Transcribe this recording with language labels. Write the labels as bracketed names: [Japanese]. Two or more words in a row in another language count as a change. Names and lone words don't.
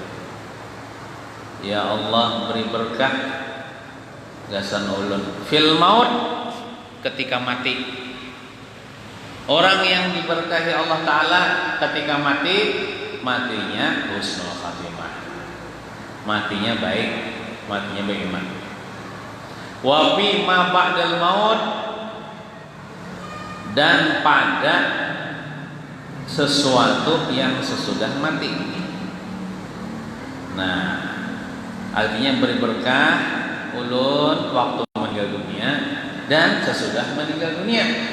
[Banjar] Ya Allah beri berkah gasan ulun [Arabic] في الموت [Banjar] ketika mati. [Indonesian] Orang yang diberkahi Allah Ta'ala ketika mati, matinya [Arabic] حسن الخاتمة, [Indonesian] matinya baik, matinya beriman. [Arabic] وفيما بعد الموت, [Indonesian] dan pada sesuatu yang sesudah mati. [Banjar] Nah, artinya beri berkah ulun waktu meninggal dunia dan sesudah meninggal dunia.